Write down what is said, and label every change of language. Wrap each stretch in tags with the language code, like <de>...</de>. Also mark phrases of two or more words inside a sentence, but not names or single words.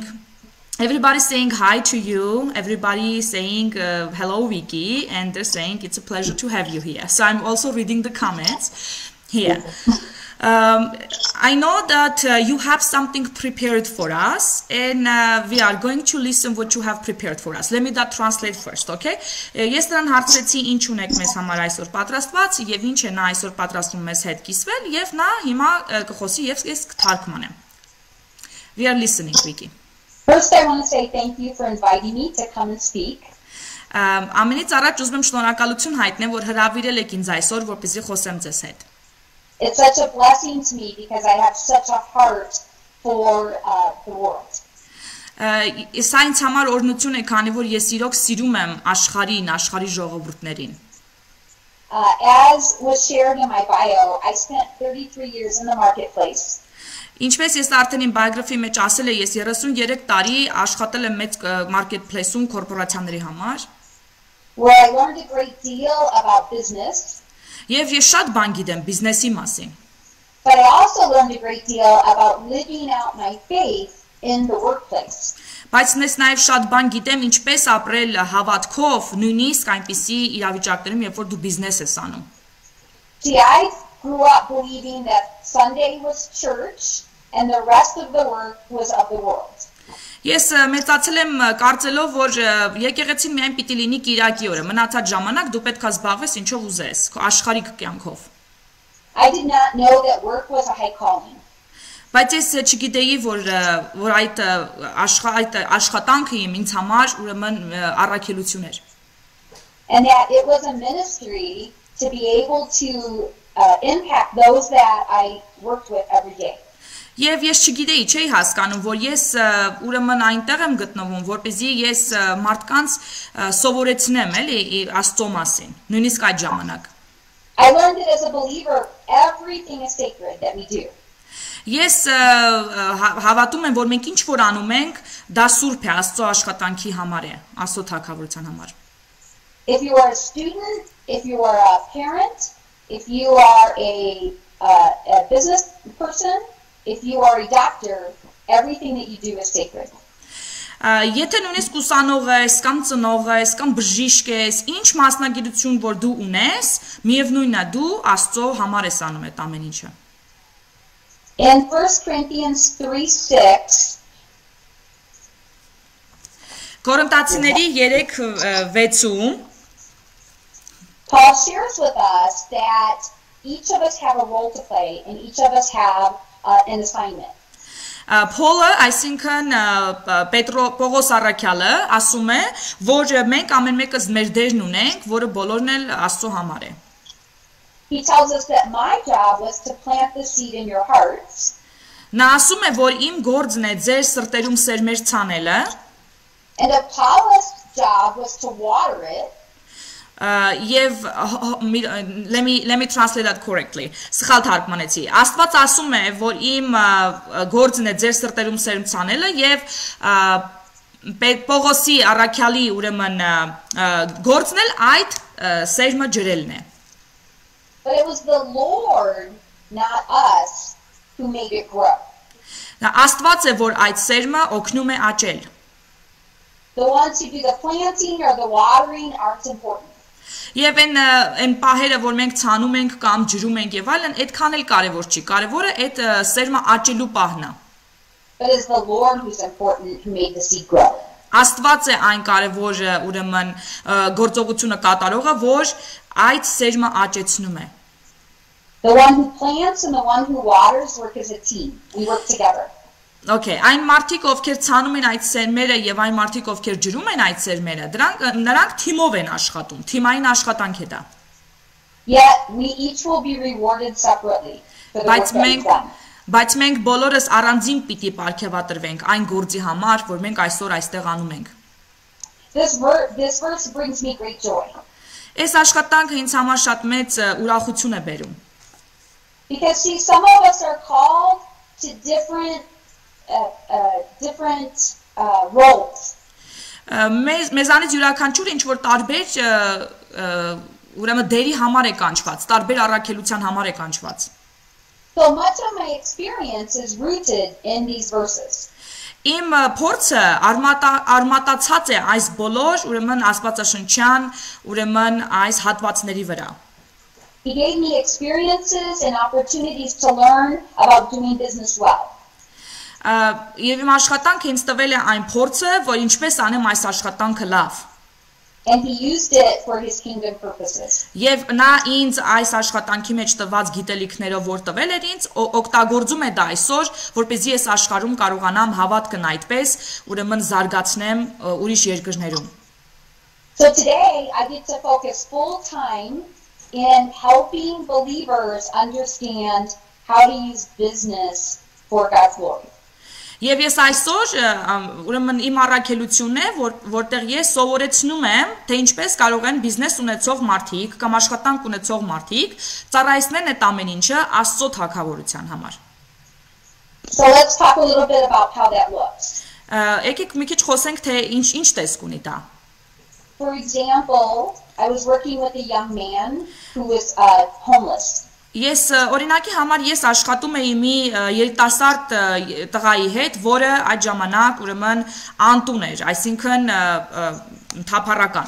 <en>Everybody's saying hi to you, everybody saying hello Wiki, and they're saying it's a pleasure to have you here. So I'm also reading the comments here. I know that you have something prepared for us, and we are going to listen what you have prepared for us. Let me that translate first, okay?</en> <hy>Ես նրան հարցրեցի ինչ ունեք մեզ համար այսօր պատրաստված եւ ինչ է նա այսօր պատրաստում մեզ հետ կիսվել եւ նա հիմա կխոսի եւ ես կթարգմանեմ.</hy> <en>We are listening, Wiki. First, I want to say thank you for inviting me to come and speak.</en> <hy>Ամենից առաջ ուզում եմ շնորհակալություն հայտնեմ, որ հրավիրել եք ինձ այսօր, որպեսզի խոսեմ ձեզ հետ.</hy> <en>It's such a blessing to me because I have such a heart for the world.</en> <hy>Սա ինձ համար օրհնություն է, քանի որ ես իրոք սիրում եմ աշխարհին, աշխարհի ժողովուրդներին.</hy> <en>As was shared in my bio, I spent 33 years in the marketplace.</en> <hy>Ինչպես ես արդեն իմ biography մեջ ասել եմ, ես 33 տարի աշխատել եմ մեծ marketplace-ում կորպորացիաների համար.</hy> <en>Where I learned a great deal about business.</en> <hy>Եվ ես շատ բան գիտեմ բիզնեսի մասին.</hy> <en>But I also learned a great deal about living out my faith in the workplace.</en> <hy>Բայց ես նաև շատ բան գիտեմ ինչպես ապրել հավատքով, նույնիսկ այնպիսի իրավիճակներում, երբ որ դու բիզնես ես անում.</hy> <en>See, I grew up believing that Sunday was church and the rest of the work was of the world.</en> <hy>Ես մեծացել եմ կարծելով, որ եկեղեցին միայն պիտի լինի Կիրակի օրը, մնացած ժամանակ դու պետք է զբաղվես ինչով ուզես, քո աշխարհիկ կյանքով։</hy> <en>I did not know that work was a high calling.</en> <hy>Բայց ես չգիտեի, որ այդ աշխատանքը ինձ համար ուրեմն առաքելություն էր։</hy> <en>And that it was a ministry to be able to impact those that I worked with every day.</en> <hy>Եվ ես չգիտեի, չէի հասկանում, որ ես ուրեմն այնտեղ եմ գտնվում, որպեսզի ես մարդկանց սովորեցնեմ, էլի, Աստծո մասին, նույնիսկ այդ ժամանակ։</hy> <en>I learned that as a believer, everything is sacred that we do.</en> <hy>Ես հավատում եմ, որ մենք ինչ որ անում ենք, դա սուրբ է Աստծո աշխատանքի համար է, Աստծո թագավորության համար։</hy> <en>If you are a student, if you are a parent, if you are a business person, if you are a doctor, everything that you do is sacred.</en> <hy>Եթե նույնիսկ ուսանող ես, կամ ծնող ես, կամ բժիշկ ես, ինչ մասնագիտություն որ դու ունես, միևնույնն է դու Աստծո համար ես անում այդ ամեն ինչը։</hy> <en>In 1 Corinthians 3:6</en> <hy>Կորինթացիների 3:6-ում</hy> <en>Paul shares with us that each of us have a role to play and each of us have an assignment.</en> <hy>Փոլը, այսինքն Պողոս առաքյալը ասում է, որ մենք ամեն մեկս մեր դերն ունենք, որը բոլորն էլ Աստծո համար է։</hy> <en>He tells us that my job was to plant the seed in your hearts.</en> <hy>Նա ասում է, որ իմ գործն է ձեր սրտերում սերմեր ցանելը,</hy> <en>and Apollos' job was to water it. Եվ let me translate that correctly.</en> <hy>Սխալ թարգմանեցի։ Աստված ասում է, որ իմ գործն է ձեր սրտերում սերմ ցանելը եւ Պողոսի առաքյալի ուրեմն գործն էլ այդ սերմը ջրելն է։</hy> <en>But it was the Lord, not us, who made it grow.</en> <hy>Աստված է, որ այդ սերմը օգնում է աճել։</hy> <en>The ones who do the planting or the watering aren't important.</en> <hy>Եվ այն պահերը, որ մենք ցանում ենք կամ ջրում ենք եւ այլն, այդքան էլ կարեւոր չի։ Կարեւորը այդ սերմը աճելու պահն է։</hy> <en>But it's the Lord who's important who made the seed grow.</en> <hy>Աստված է այն կարևորը ուրեմն գործողությունը կատարողը, որ այդ սերմը աճեցնում է։</hy> <en>The one who plants and the one who waters work as a team. We work together.</en> <hy>Okay, այն մարդիկ, ովքեր ցանում են այդ սերմերը եւ այն մարդիկ, ովքեր ջրում են այդ սերմերը, նրանք թիմով են աշխատում, թիմային աշխատանք է դա։</hy> <en>Yet we each will be rewarded separately for the work that we've done.</en> <hy>Բայց մենք բոլորս առանձին պիտի պարգևատրվենք այն գործի համար, որ մենք այսօր այստեղ անում ենք։</hy> <en>This verse brings me great joy.</en> <hy>Այս աշխատանքը ինձ համար շատ մեծ ուրախություն է բերում։</hy> <en>Because see, some of us are called to different roles.</en> <hy>Մեզանից յուրաքանչյուրը ինչ որ տարբեր ուրեմն դերի համար է կանչված, տարբեր առաքելության համար է կանչված։</hy> <en>So much of my experience is rooted in these verses.</en> <hy>Իմ փորձը արմատացած է այս բոլոր ուրեմն աստվածաշնչյան ուրեմն այս հատվածների վրա։</hy> <en>He gave me experiences and opportunities to learn about doing business well.</en> <hy>Եվ իմ աշխատանքը ինձ տվել է այն փորձը, որ ինչպես անեմ այս աշխատանքը լավ։</hy> <en>And he used it for his kingdom purposes.</en> <hy>Եվ նա ինձ այս աշխատանքի մեջ տված գիտելիքներով որ տվել էր ինձ, օգտագործում է դա այսօր, որպեսզի ես աշխարհում կարողանամ հավատքն այդպես ուրեմն զարգացնեմ ուրիշ երկրներում։</hy> <en>So today I get to focus full time in helping believers understand how to use business for God's glory.</en> <hy>Եվ ես այսօր ուրեմն իմ առաքելությունն է, որտեղ ես սովորեցնում եմ, թե ինչպես կարող են բիզնես ունեցող մարդիկ կամ աշխատանք ունեցող մարդիկ ծառայեցնեն այդ ամեն ինչը Աստծո թագավորության համար։</hy> <en>So let's talk a little bit about how that looks.</en> <hy>Եկեք մի քիչ խոսենք, թե ինչ տեսք ունի դա։</hy> <en>For example, I was working with a young man who was homeless.</en> <hy>Ես օրինակի համար ես աշխատում էի մի երիտասարդ տղայի հետ, որը այդ ժամանակ ուրեմն անտուն էր, այսինքն թափառական։</hy>